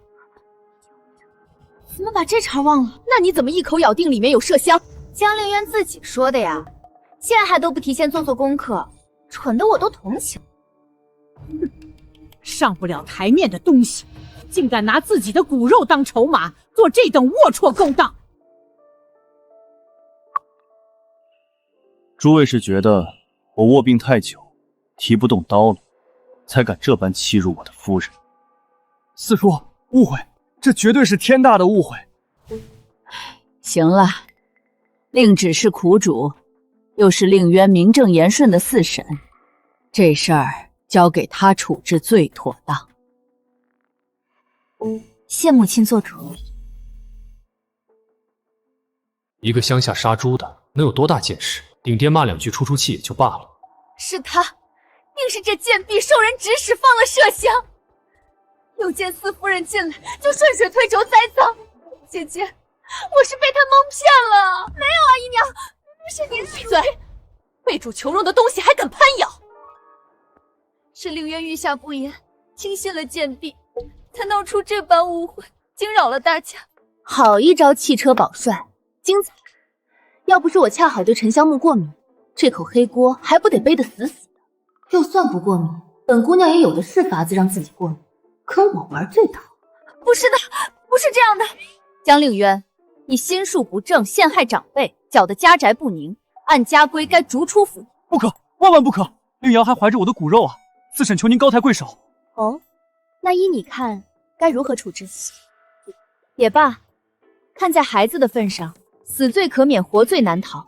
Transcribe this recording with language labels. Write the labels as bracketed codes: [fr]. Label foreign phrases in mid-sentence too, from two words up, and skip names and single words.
[zh] 怎麼把這茬忘了？那你怎麼一口咬定裡面有麝香？江令淵自己說的呀，現在還都不提前做功課，蠢的我都同情。上不了台面的東西，竟敢拿自己的骨肉當籌碼，做這等齷齪勾當。諸位是覺得我臥病太久，提不動刀了，才敢這般欺辱我的夫人？四叔，誤會，這絕對是天大的誤會。行了，令旨是苦主，又是令淵名正言順的四嬸，這事兒交給他處置最妥當。謝母親做主。一個鄉下殺豬的，能有多大見識？頂爹罵兩句出氣也就罷了。是他，定是這賤婢受人指使放了麝香。又見四夫人進來，就順水推舟栽赃。姐姐，我是被他蒙騙了。没有啊，姨娘，是您闭嘴！被主求荣的東西还敢攀咬！是凌渊御下不严，轻信了贱婢，才闹出这般誤会，惊擾了大家。好一招汽车保帥，精彩！要不是我恰好对沉香木過敏，这口黑锅还不得背得死死的。就算不过敏，本姑娘也有的是法子让自己过敏。跟我玩这套？不是的，不是這樣的。江令淵，你心術不正，陷害長輩，攪得家宅不寧，按家規該逐出府。不可，萬萬不可！令瑤還懷着我的骨肉啊！四嬸求您高抬貴手。哦，那依你看，該如何處置？也罷，看在孩子的份上，死罪可免，活罪難逃。